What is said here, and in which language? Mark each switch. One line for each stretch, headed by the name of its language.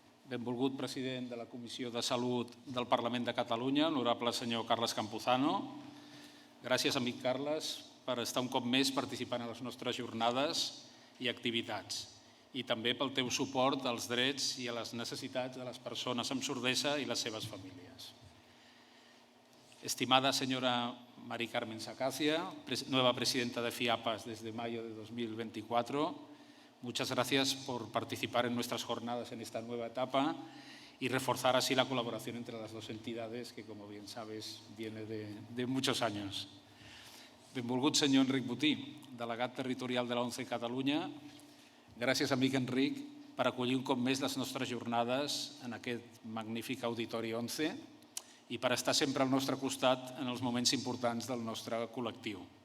Catalan: Benvolgut president de la Comissió de Salut del Parlament de Catalunya, honorable senyor Carles Campuzano. Gràcies, amic Carles, per estar un cop més participant en les nostres jornades i activitats i també pel teu suport als drets i a les necessitats de les persones amb sordesa i les seves famílies.
Spanish: Estimada señora Mari Carmen Sacacia, nueva presidenta de FIAPAS desde mayo de 2024, muchas gracias por participar en nuestras jornadas en esta nueva etapa y reforzar así la colaboración entre las dos entidades que, como bien sabes, viene de muchos años.
Catalan: Benvolgut senyor Enric Botí, delegat territorial de la ONCE Catalunya. Gràcies, amic Enric, per acollir un cop més les nostres jornades en aquest magnífic auditori ONCE i per estar sempre al nostre costat en els moments importants del nostre col·lectiu.